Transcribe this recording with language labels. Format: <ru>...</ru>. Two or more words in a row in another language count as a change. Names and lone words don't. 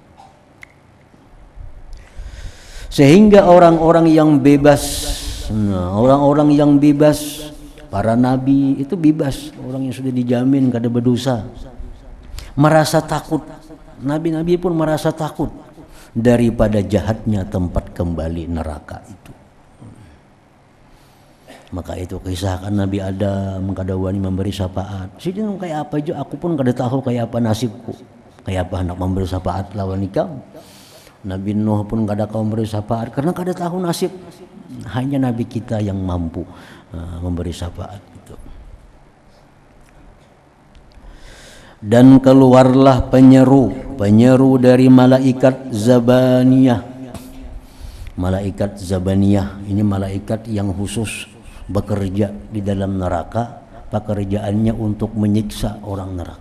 <id>Sehingga orang-orang yang bebas, orang-orang yang bebas, para nabi itu bebas, orang yang sudah dijamin kada berdosa, merasa takut. Nabi-nabi pun merasa takut daripada jahatnya tempat kembali neraka itu. Maka itu kisahkan Nabi Adam kada wani memberi syafaat.</id> <bjn>Sidin kayak apa aja, aku pun kada tahu kayak apa nasibku, kayak apa hendak memberi syafaat lawan ikam.</bjn> <id>Nabi Nuh pun kada kau memberi syafaat karena kada tahu nasib. Hanya Nabi kita yang mampu memberi syafaat itu. Dan keluarlah penyeru dari malaikat Zabaniyah. Malaikat Zabaniyah ini malaikat yang khusus bekerja di dalam neraka, pekerjaannya untuk menyiksa orang neraka.</id>